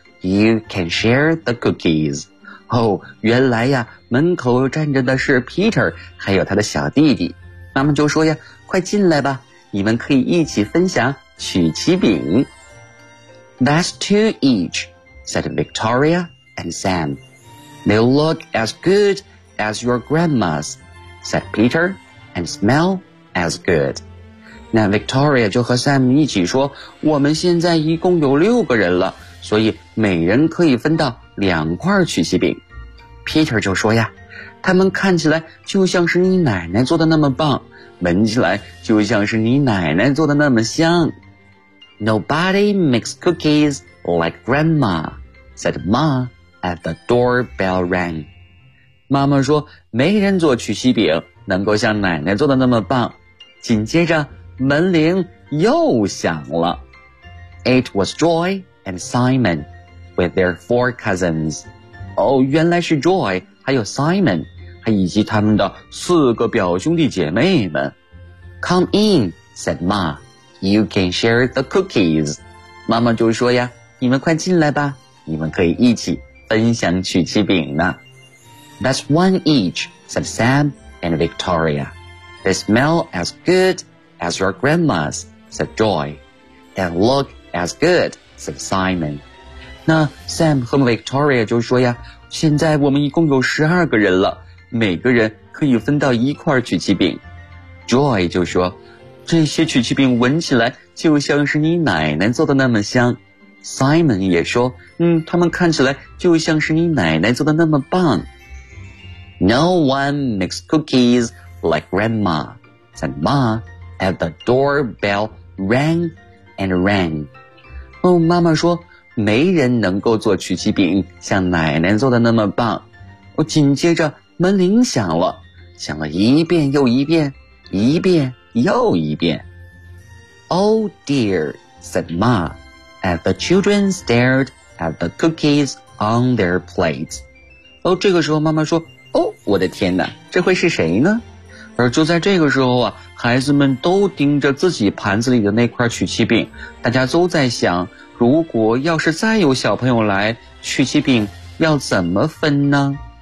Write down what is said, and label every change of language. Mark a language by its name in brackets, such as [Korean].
[English] You can share the cookies. [Chinese] 哦，原来呀，门口站着的是 Peter， 还有他的小弟弟。妈妈就说呀，快进来吧，你们可以一起分享曲奇饼。 [English] That's two each, said Victoria and Sam. They look as good as your grandma's, said Peter, and smell as good. [Chinese] 那 Victoria 就和 Sam 一起说，我们现在一共有六个人了，所以每人可以分到两块曲奇饼。 Peter 就说呀，他们看起来就像是你奶奶做的那么棒，闻起来就像是你奶奶做的那么香。 [English] Nobody makes cookies like grandma, said Ma as the doorbell rang. [Chinese] 妈妈说，没人做曲奇饼能够像奶奶做的那么棒。紧接着，门铃又响了。 [English] It was Joy and Simon with their four cousins. [Chinese] 哦，原来是 Joy, 还有 Simon, 还以及他们的四个表兄弟姐妹们。 [English] Come in, said Ma. You can share the cookies. [Chinese] 妈妈就说呀，你们快进来吧，你们可以一起分享曲奇饼呢。 [English] That's one each, said Sam and Victoria. They smell as good as your grandma's, said Joy. And look as good, said Simon. [Chinese] 那 Sam 和 Victoria 就说呀，现在我们一共有十二个人了，每个人可以分到一块曲奇饼。 Joy 就说，这些曲奇饼闻起来就像是你奶奶做的那么香。 Simon 也说，他们看起来就像是你奶奶做的那么棒。 [English] No one makes cookies like grandma, said Ma as the doorbell rang and rang. [Chinese] 哦，妈妈说，没人能够做曲奇饼像奶奶做的那么棒。哦，紧接着门铃响了，响了一遍又一遍，一遍又一遍。 [English] Oh dear, said Ma, as the children stared at the cookies on their plates. [Chinese] 哦，这个时候妈妈说，哦，我的天哪，这会是谁呢？而就在这个时候啊，孩子们都盯着自己盘子里的那块曲奇饼，大家都在想，如果要是再有小朋友来，曲奇饼要怎么分呢？